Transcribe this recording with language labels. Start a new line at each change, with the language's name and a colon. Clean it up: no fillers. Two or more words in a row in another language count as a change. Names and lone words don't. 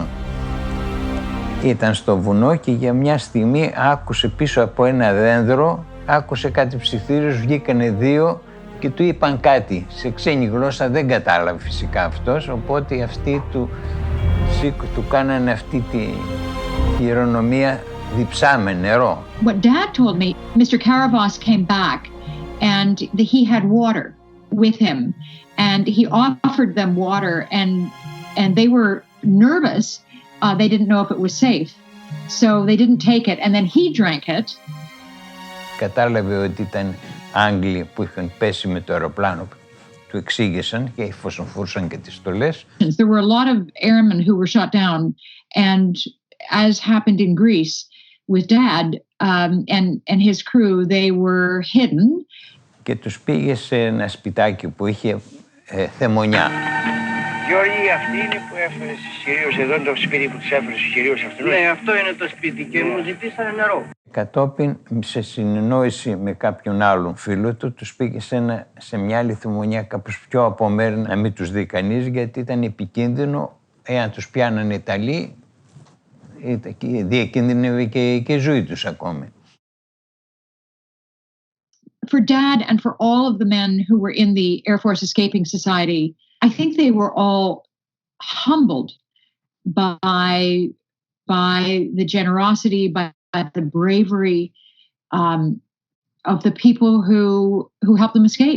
Greek: Ήταν στο βουνό και για μια στιγμή άκουσε πίσω από ένα δέντρο, άκουσε κάτι ψιθύρους, βγήκανε δύο και του είπαν κάτι. Σε ξένη γλώσσα δεν κατάλαβε φυσικά αυτός, οπότε αυτοί του κάνανε αυτή τη χειρονομία διψάμε νερό.
English: What Dad told me, Mr. Karavas came back and he had water with him and he offered them water and they were nervous. They didn't know if it was safe. So they didn't take it and then he drank it.
Greek: Κατάλαβε ότι ήταν Άγγλοι που είχαν πέσει με το αεροπλάνο. Του εξήγησαν και φωσοφούρσαν και τις στολές.
English: There were a lot of airmen who were shot down and as happened in Greece with Dad and his crew, they were hidden.
Greek: Και τους πήγε σε ένα σπιτάκι που είχε θεμονιά. Γιώργη, αυτή είναι που έφερε στους κυρίους, εδώ είναι το σπίτι που τους έφερε στους κυρίους αυτούς. Ναι, αυτό είναι το σπίτι και μου ζητήσανε νερό. Κατόπιν, σε συνεννόηση με κάποιον άλλον φίλο του, τους πήγε σε μια άλλη θεμονιά κάπως πιο απομέρνα να μην τους δει κανείς, γιατί ήταν επικίνδυνο, εάν τους πιάνανε Ιταλοί, διακίνδυνευε και η ζωή τους ακόμη.
English: For Dad and for all of the men who were in the Air Force Escaping Society, I think they were all humbled by the generosity, by the bravery of the people who helped them escape.